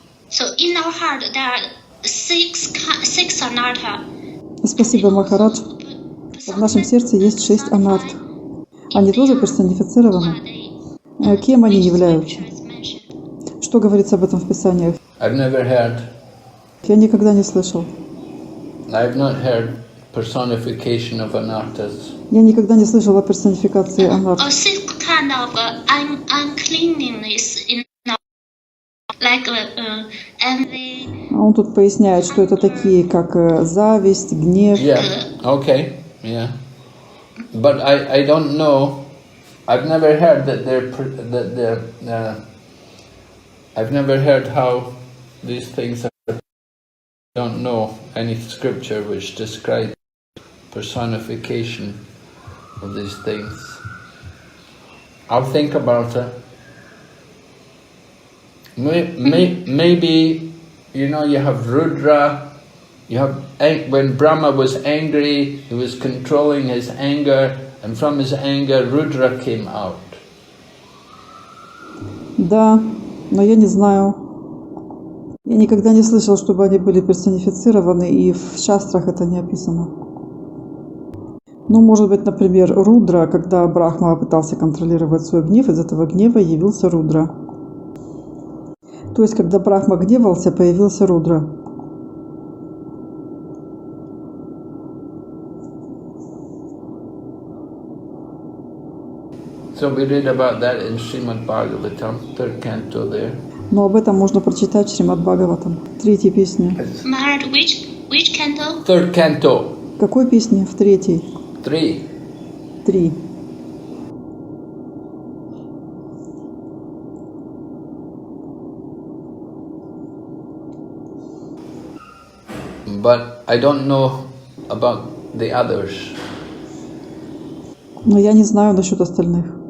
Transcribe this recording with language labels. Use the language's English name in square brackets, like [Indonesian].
[English] So in our heart there are six anartha. [Russian] Спасибо, Махарадж. В нашем сердце есть 6 анарт. Они тоже персонифицированы. Кем они являются? Что говорится об этом в Писаниях? [English] I've never heard. [Russian] Я никогда не слышал. [English] I've not heard personification of anarthas. [Russian] Я никогда не слышал о персонификации анарт. [English] A sixth kind of uncleanliness in like envy. [Russian] Он тут поясняет, что это такие, как зависть, гнев. [English] Yeah. Okay. Yeah. But I don't know. I've never heard that they're I've never heard how these things are. I don't know any scripture which describes personification of these things. I'll think about it. Maybe, you know, you have Rudra, you have, when Brahma was angry, he was controlling his anger, and from his anger Rudra came out. [Russian] Да, но я не знаю. Я никогда не слышал, чтобы они были персонифицированы, и в шастрах это не описано. Ну, может быть, например, Рудра, когда Брахма пытался контролировать свой гнев, из этого гнева явился Рудра. То есть, когда Брахма гневался, появился Рудра. [English] So we read about that in Brihad-Bhagavatam, 3rd canto there. [Russian] Но об этом можно прочитать в Шримад-Бхагаватам, 3-й песне. [English] Maharaj, which canto? 3rd canto. [Russian] Какой песне? В 3-й. 3. 3. [English] But I don't know about the others. [Russian] Но я не знаю насчет остальных.